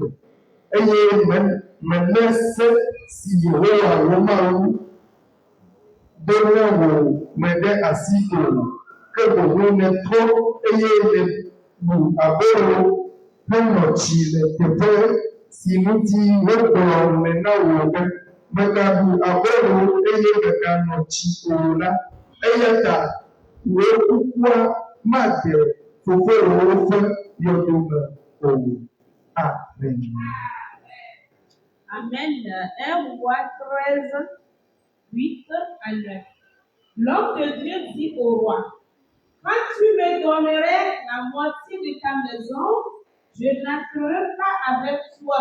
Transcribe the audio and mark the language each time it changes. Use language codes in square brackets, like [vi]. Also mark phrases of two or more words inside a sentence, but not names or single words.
[ee] eye mèlé se si Yehowa wò Mawu do na wò me ɖe asi o, ke boŋ nètrɔ eye nèɖu abolo henɔ tsi le teƒe si ŋuti wogblɔ le na wò be mègaɖu abolo eye mèganɔ tsi o la, eya ta wò kukua maɖe fofowòwo ƒe yɔdo me o. Amen. [fr] Amen. 1 Roi 13, 8 à 9. L'homme de Dieu dit au roi, quand tu me donnerais la moitié de ta maison, je n'entrerai pas avec toi.